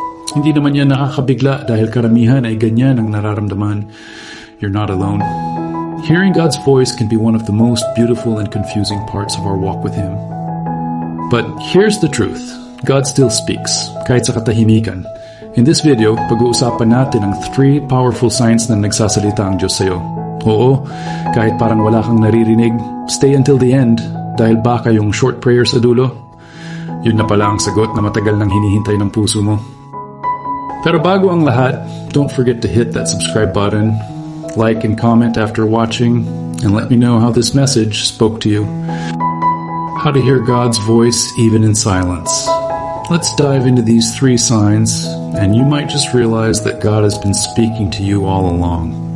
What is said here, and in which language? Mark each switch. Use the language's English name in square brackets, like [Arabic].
[Filipino] Hindi naman yan nakakabigla dahil karamihan ay ganyan ang nararamdaman. [English] You're not alone. Hearing God's voice can be one of the most beautiful and confusing parts of our walk with Him. But here's the truth. God still speaks, [Filipino] kahit sa katahimikan. [English] In this video, [Filipino] pag-uusapan natin ang 3 [English] powerful signs [Filipino] na nagsasalita ang Diyos sa'yo. Oo, kahit parang wala kang naririnig, [English] stay until the end [Filipino] dahil baka yung short prayer sa dulo, yun na pala ang sagot na matagal nang hinihintay ng puso mo. Pero bago ang lahat, [English] don't forget to hit that subscribe button, like and comment after watching, and let me know how this message spoke to you. How to hear God's voice even in silence. Let's dive into these 3 signs, and you might just realize that God has been speaking to you all along.